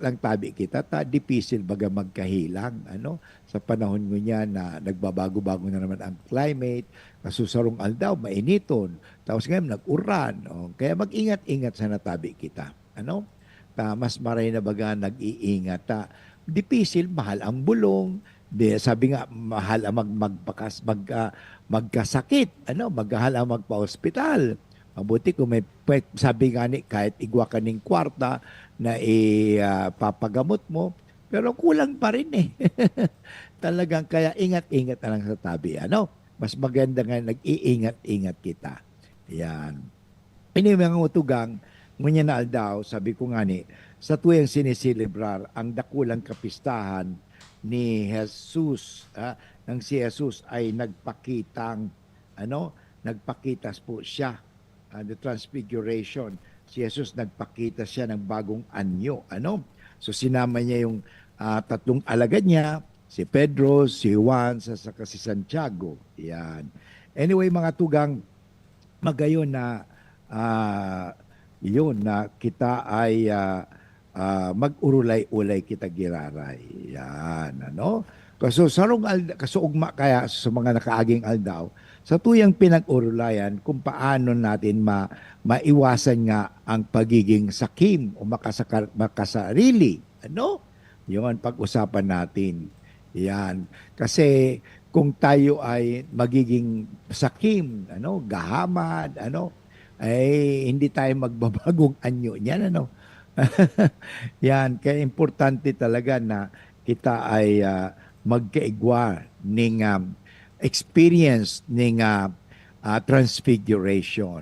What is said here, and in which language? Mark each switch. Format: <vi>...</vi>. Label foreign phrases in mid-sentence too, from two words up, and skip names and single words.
<bik>lang tabi kita, dipisil baga magkahilang, Sa panahon ngunya na nagbabago-bago na naman ang climate, kasusarong aldaw, mainiton, tapos ngayon nag-uran, Kaya mag-ingat-ingat sana tabi kita, Mas maray na baga nag-iingat, dipisil, mahal ang bulong, sabi nga, mahal ang magkasakit, maghahal ang magpa-hospital.</bik> <tl>Mabuti kung may, sabi nga ni, kahit igwa ka ng kwarta na papagamot mo, pero kulang pa rin eh. Talagang kaya ingat-ingat na lang sa tabi. Mas maganda nga nag-iingat-ingat kita.</tl> <bik>Yan. Ini mga utugang, ngunya na aldaw, sabi ko nga ni, sa tuyang sinisilibrar ang dakulang kapistahan ni Jesus,</bik> <tl>nang si Jesus ay nagpakitas po siya,</tl> <en>the Transfiguration.</en> <tl>Si Jesus nagpakita siya ng bagong anyo, So sinama niya yung tatlong alagad niya, si Pedro, si Juan, saka si Santiago. Yan. Anyway,</tl> <bik>mga tugang, magayon na yun na kita ay mag-urulay-ulay kita giraray. Yan, kasuugma kaya sa mga nakaaging aldaw, sa tuyang pinag-urulayan kung paano natin maiwasan nga ang pagiging sakim o makasarili.</bik> <tl>Yun, pag-usapan natin. Yan. Kasi kung tayo ay magiging sakim, gahamad, ay hindi tayo magbabagong anyo niyan, Yan, kaya importante talaga na kita ay magkaigwa ng experience ng transfiguration.</tl>